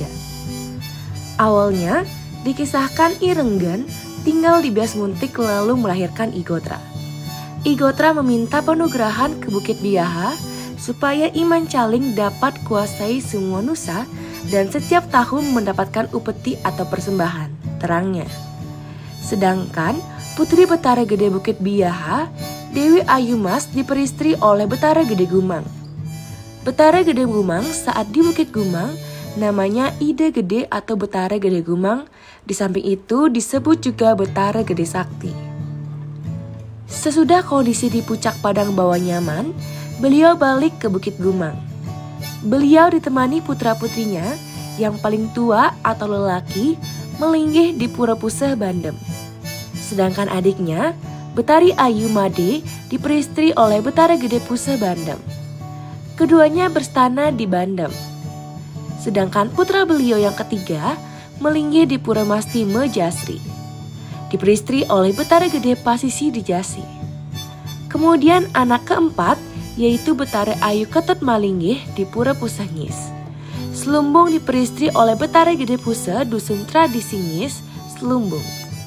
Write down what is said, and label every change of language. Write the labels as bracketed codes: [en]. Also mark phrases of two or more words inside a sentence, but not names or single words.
[id] Awalnya, dikisahkan I Renggan tinggal di Bias Muntik lalu melahirkan I Gotra. I Gotra meminta penugrahan ke Bukit Biaha supaya Iman Caling dapat kuasai semua nusa dan setiap tahun mendapatkan upeti atau persembahan, terangnya. Sedangkan Putri Betara Gede Bukit Biaha, Dewi Ayumas diperistri oleh Betara Gede Gumang. Betara Gede Gumang saat di Bukit Gumang namanya Ide Gede atau Betara Gede Gumang. Di samping itu disebut juga Betara Gede Sakti. Sesudah kondisi di puncak Padang Bawah nyaman, beliau balik ke Bukit Gumang. Beliau ditemani putra-putrinya yang paling tua atau lelaki melinggih di Pura Puseh Bandem. Sedangkan adiknya, Betari Ayu Made diperistri oleh Betara Gede Puseh Bandem. Keduanya berstana di Bandem. Sedangkan putra beliau yang ketiga melinggih di Pura Mastime Jasri, diperistri oleh Betara Gede Pasisi di Jasi. Kemudian anak keempat yaitu Betara Ayu Ketut Malinggih di Pura Puseh Ngis. Selumbung diperistri oleh Betara Gede Puseh Dusun Tradisi Ngis, Selumbung.